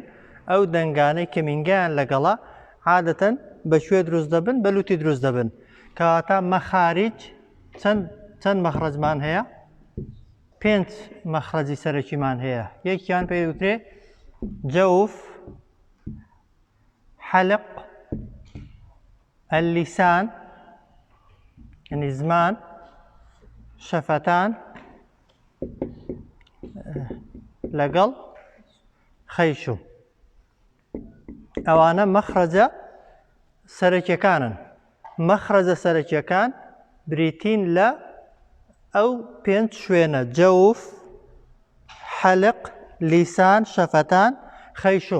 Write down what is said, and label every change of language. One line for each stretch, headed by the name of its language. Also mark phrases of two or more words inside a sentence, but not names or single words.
Central Kurdish: ئەو دەنگانەی کە مینگیان لەگەڵا عادەتەن بەشوێ دروست دەبن، بەلوتی دروست دەبن. کەواتە مەخارج چەند مەخرەجمان هەیە؟ 5 مەخرەجی سەرەکیمان هەیە. یەکیان پێوترێ جەوف، حەلق، اللسان يعني زمان، شفتان لەگەڵ خەیشوم. ئەوانە مەخرەجە سەرەکیەکانن. مەخرەجە سەرەکیەکان بریتین لە ئەو 5 شوێنە: جەوف، حەلق، لیسان، شەفتان، خەیشوم.